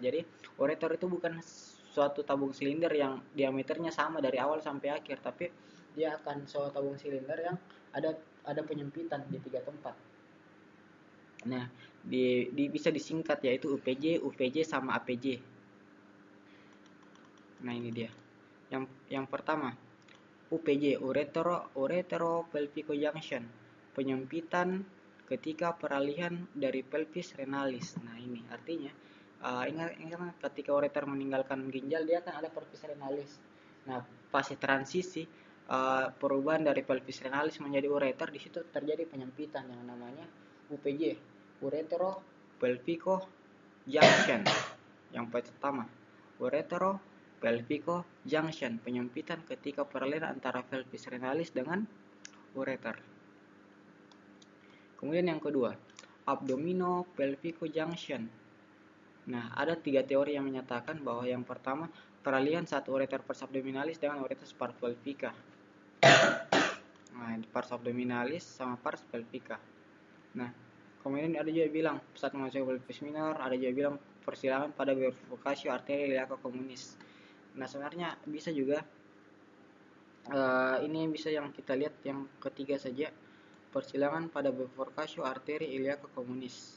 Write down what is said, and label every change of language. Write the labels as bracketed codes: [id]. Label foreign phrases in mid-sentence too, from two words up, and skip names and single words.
[id] Jadi ureter itu bukan suatu tabung silinder yang diameternya sama dari awal sampai akhir, tapi dia akan suatu tabung silinder yang ada penyempitan di 3 tempat. Nah, bisa disingkat yaitu UPJ, UVJ sama APJ. Nah, ini dia. Yang pertama, UPJ, [la] uretero-pelvico junction, [id] penyempitan ketika peralihan dari [la] pelvis renalis. [id] Nah, ini artinya ingat ketika ureter meninggalkan ginjal dia akan ada [la] pelvis renalis. [id] Nah, fase transisi perubahan dari [la] pelvis renalis [id] menjadi ureter, di situ terjadi penyempitan yang namanya UPJ, [la] uretero-pelvico junction. [id] Yang pertama, [la] uretero-pelvico junction, [id] penyempitan ketika peralihan antara [la] pelvis renalis [id] dengan ureter. Kemudian yang kedua, [la] abdomino-pelvico junction. [id] Nah, ada 3 teori yang menyatakan bahwa yang pertama, peralihan satu [la] ureter pars abdominalis [id] dengan [la] ureter pars pelvica. [id] Nah, [la] pars abdominalis [id] sama [la] pars pelvica. [id] Nah, kemudian ada juga bilang saat masuk [la] pelvis minor, [id] ada juga bilang persilangan pada [la] bifurcatio arteria iliaca communis. [id] Nah, sebenarnya bisa juga ini bisa yang kita lihat yang ketiga saja, persilangan pada [la] bifurcatio arteria iliaca communis.